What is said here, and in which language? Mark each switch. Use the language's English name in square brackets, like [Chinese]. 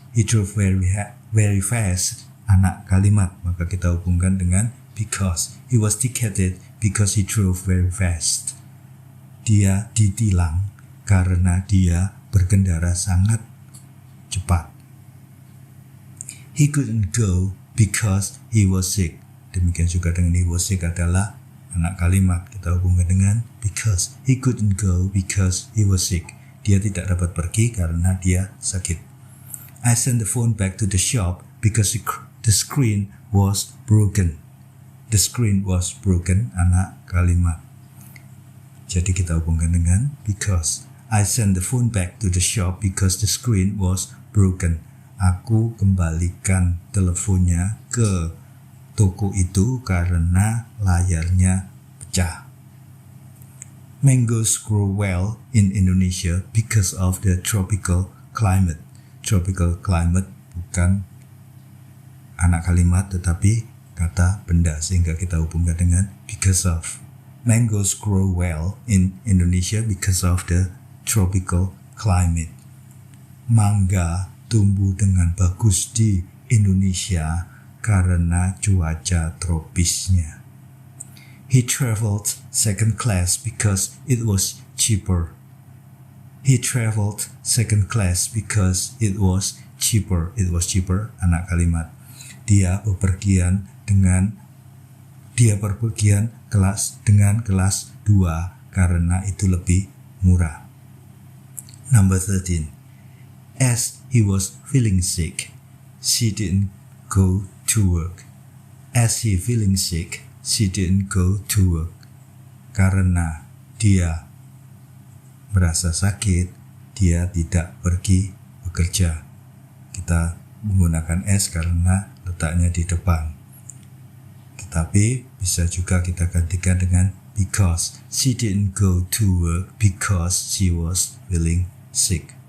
[English] He drove very fast, [Indonesian] anak kalimat, maka kita hubungkan dengan because. [English] He was ticketed because he drove very fast. [Indonesian] Dia ditilang karena dia berkendara sangat cepat. [English] He couldn't go because he was sick. [Indonesian] Demikian juga dengan [English] he was sick [Indonesian] adalah anak kalimat, kita hubungkan dengan because. [English] He couldn't go because he was sick. [Indonesian] Dia tidak dapat pergi karena dia sakit. [English] I sent the phone back to the shop because the screen was broken. The screen was broken, [Indonesian] anak kalimat. Jadi kita hubungkan dengan because. [English] I sent the phone back to the shop because the screen was broken. [Indonesian] Aku kembalikan teleponnya ke toko itu karena layarnya pecah. [English] Mangoes grow well in Indonesia because of the tropical climate. Tropical climate [Indonesian] bukan anak kalimat tetapi kata benda, sehingga kita hubungkan dengan because of. [English] Mangoes grow well in Indonesia because of the tropical climate. [Indonesian] Mangga tumbuh dengan bagus di Indonesia karena cuaca tropisnya. [English] He traveled second class because it was cheaper. He traveled second class because it was cheaper. It was cheaper, [Indonesian] anak kalimat. Dia berpergian kelas dengan kelas 2 karena itu lebih murah. [English] Number 13. As he was feeling sick, she didn't go to work. As he feeling sick, she didn't go to work. [Indonesian] Karena dia merasa sakit, dia tidak pergi bekerja. Kita menggunakan as karena letaknya di depan. Tetapi bisa juga kita gantikan dengan because. [English] She didn't go to work because she was feeling sick.